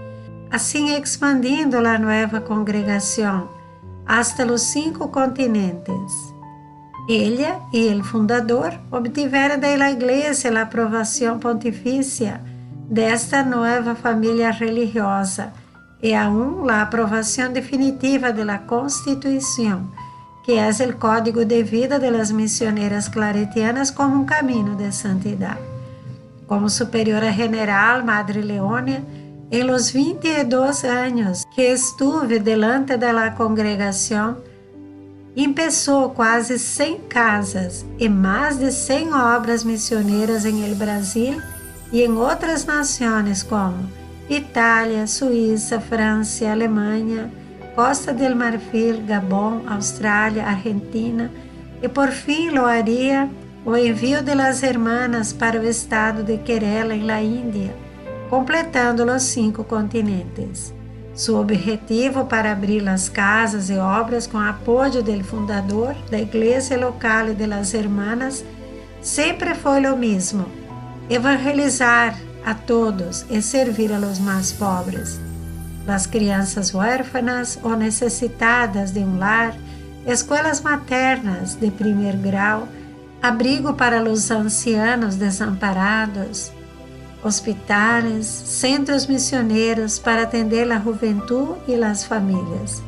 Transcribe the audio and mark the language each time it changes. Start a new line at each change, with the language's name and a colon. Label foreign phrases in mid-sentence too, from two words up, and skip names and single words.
Portuguese: Assim expandindo a nova congregação hasta os 5 continentes. Ela e o fundador obtiveram da igreja a aprovação pontifícia desta nova família religiosa e aún a aprovação definitiva da Constituição, que é o código de vida
Spanish: de las misioneras claretianas
Portuguese: como um caminho de santidade. Como superiora general, Madre Leonia, em los 22 anos
Spanish: que estuve delante
Portuguese: da congregação, começou quase 100 casas e mais de 100 obras missioneiras em el Brasil e em outras nações como Itália, Suíça, França, Alemanha, Costa del Marfil, Gabão, Austrália, Argentina e por fim loaria o envio
Spanish: de las hermanas
Portuguese: para o estado de Kerala em la Índia, completando os 5 continentes. Seu objetivo para abrir as casas e obras com apoio do fundador da igreja local e
Spanish: de las hermanas
Portuguese: sempre foi o mesmo: evangelizar a todos e servir
Spanish: a los
Portuguese: mais pobres, las crianças huérfanas ou necessitadas de um lar, escolas maternas de primeiro grau, abrigo para os ancianos desamparados, hospitais, centros missioneiros para atender a juventude e as famílias.